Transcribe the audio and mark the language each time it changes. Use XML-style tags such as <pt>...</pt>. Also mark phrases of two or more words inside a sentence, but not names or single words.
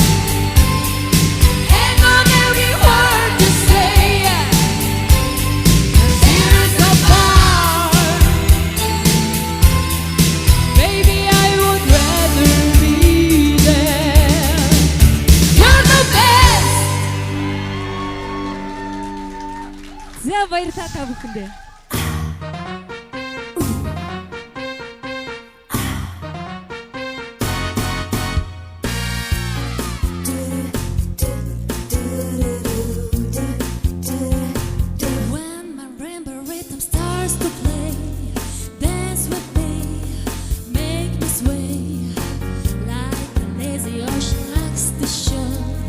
<en>Hang on every word you say. Tears apart. Baby, I would rather be there. You're the best.</en> <mn>За баярлалаа та бүхэндээ.</mn> <en>When my rainbow rhythm starts to play, dance with me, make me sway like the lazy ocean likes the shore.</en>